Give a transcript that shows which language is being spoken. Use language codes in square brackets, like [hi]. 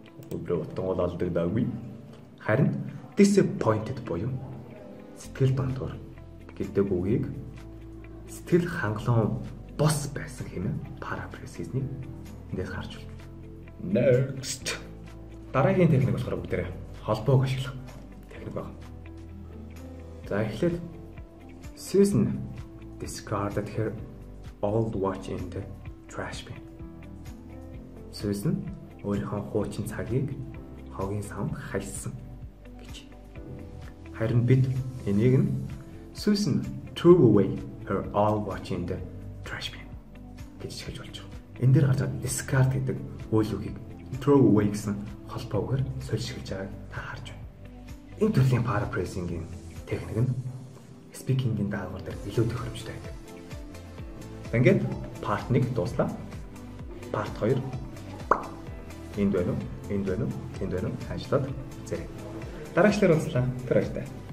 [mn] Өдрөөр олдог даагүй. Харин disappointed буюу сэтгэл дундуур гэдэг үгийг сэтгэл хангалуун бос байсан хэмээн paraphrase хийснийг эндээс харж байна. [en] Next. [mn] Дараагийн техник болохоор бүгдээрээ холбоог ашиглах техник байна. За эхлээд [en] Susan discarded her old watch in the trash bin. [mn] Susan өөрийнхөө хуучин цагийг хогийн савнд хаясан гэж. Харин бид энийг нь [en] Susan threw away her old watch in the trash bin [mn] гэж хэлж болж байгаа. Энэ дээр гарч байгаа discard гэдэг үйл үгийг throw away гэсэн холбоогоор сольшилж байгааг та харж байна. Энэ төрлийн paraphrasing-ийн техник нь speaking-ийн даалгавар дээр илүү тохиромжтой байдаг. Ингээд part 1 дуслаа. Part 2 энд байна уу? Энд байна уу? Энд байна уу? Ажлаад зэрэг. Дараагчлаар уулзлаа. Тэр баяртай.